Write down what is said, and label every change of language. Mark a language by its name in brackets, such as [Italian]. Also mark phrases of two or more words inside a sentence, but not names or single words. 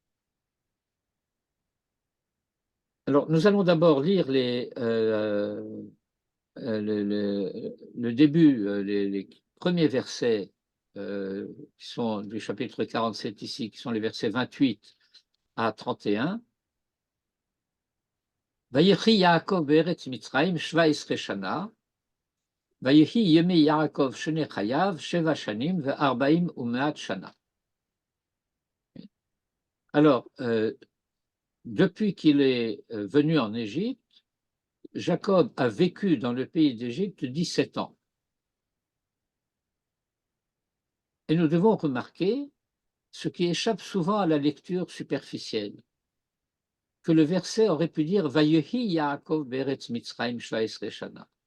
[French] Alors, nous allons d'abord lire le début, les premiers versets qui sont du chapitre 47 ici, qui sont les versets 28 à 31. [Hebrew] ויחי יעקב בארץ מצרים 17 שנה, ויהי ימי יעקב שני חייו 7 שנים וארבעים ומאת שנה. [French] Alors, depuis qu'il est venu en Égypte, Jacob a vécu dans le pays d'Égypte 17 ans. Et nous devons remarquer ce qui échappe souvent à la lecture superficielle, que le verset aurait pu dire [Hebrew] ויהי יעקב בארץ מצרים 17 שנה.